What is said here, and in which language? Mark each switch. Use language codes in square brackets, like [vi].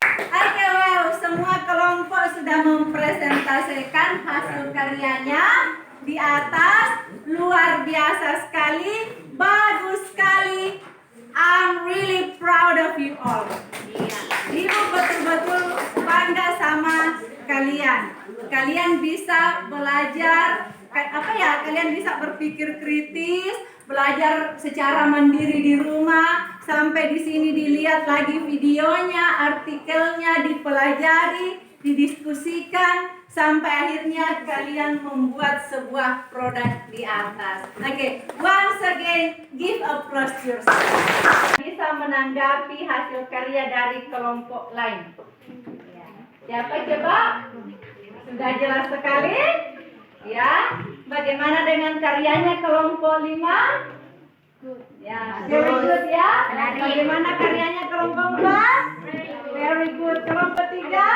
[id] Oke, well, semua kelompok sudah mempresentasikan hasil karyanya di atas. Luar biasa sekali, bagus sekali. [en] I'm really proud of you all. [id] Ibu betul-betul bangga sama kalian. Kalian bisa belajar, kalian bisa berpikir kritis, belajar secara mandiri di rumah, sampai di sini dilihat lagi videonya, artikelnya, dipelajari, didiskusikan, sampai akhirnya kalian membuat sebuah produk di atas. [en] Oke, once again, give applause to yourself. [id] Bisa menanggapi hasil karya dari kelompok lain. Siapa coba? Sudah jelas sekali? Ya, bagaimana dengan karyanya kelompok 5? Ya, very good ya. Bagaimana karyanya kelompok 4? Very good. Kelompok 3?